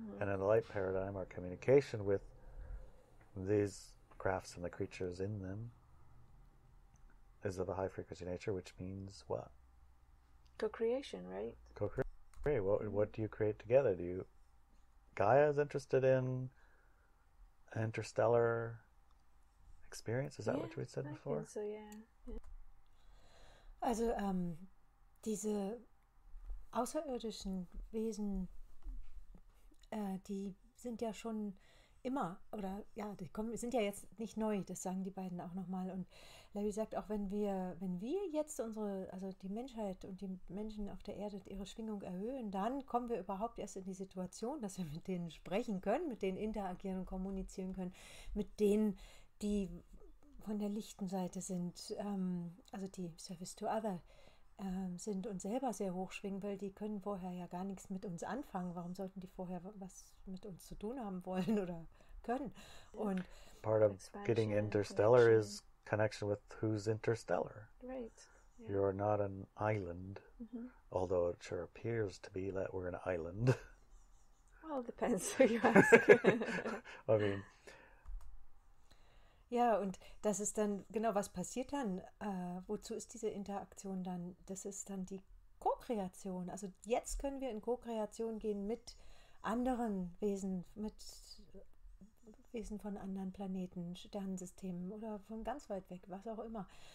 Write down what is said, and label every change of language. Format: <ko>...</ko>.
<en>And in a light paradigm, our communication with these crafts and the creatures in them is of a high frequency nature, which means what? Co-creation, right? Co-create. What do you create together? Gaia is interested in interstellar experience? Is that what we said before? I think so, yeah.</en> <de>Also diese außerirdischen Wesen, die sind ja schon immer, oder sind ja jetzt nicht neu, das sagen die beiden auch nochmal. Und Larry sagt auch, wenn wir jetzt die Menschheit und die Menschen auf der Erde ihre Schwingung erhöhen, dann kommen wir überhaupt erst in die Situation, dass wir mit denen sprechen können, mit denen interagieren und kommunizieren können, mit denen, die von der lichten Seite sind, also die Service to Other sind und selber sehr hoch schwingen, weil die können vorher ja gar nichts mit uns anfangen. Warum sollten die vorher was mit uns zu tun haben wollen oder können? Und</de> <en>part of getting interstellar is connection with who's interstellar. Right. Yeah. You're not an island, although it sure appears to be that we're an island. Well, depends who you ask. I mean,</en> <de>ja, und das ist dann, genau, was passiert dann? Wozu ist diese Interaktion dann? Das ist dann die Co-Kreation. Also jetzt können wir in Co-Kreation gehen mit anderen Wesen, mit Wesen von anderen Planeten, Sternensystemen oder von ganz weit weg, was auch immer.</de>